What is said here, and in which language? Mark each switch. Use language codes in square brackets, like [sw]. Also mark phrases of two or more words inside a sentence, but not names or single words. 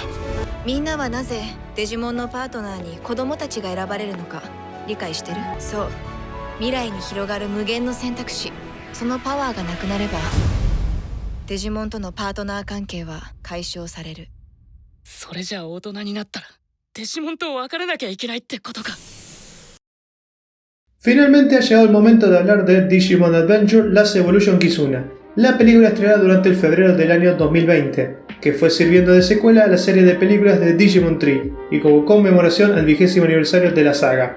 [ja] みんなはなぜデジモンのパートナーに子供たちが選ばれるのか理解してる？そう、未来に広がる無限の選択肢、そのパワーがなくなればデジモンとのパートナー関係は解消される。それじゃあ大人になったらデジモンと別れなきゃいけないってことか。 [es] Finalmente ha llegado el momento de hablar de Digimon Adventure Last Evolution Kizuna, la película estrenada durante el febrero del año 2020, que fue sirviendo de secuela a la serie de películas de Digimon Tree y como conmemoración al 20º aniversario de la saga.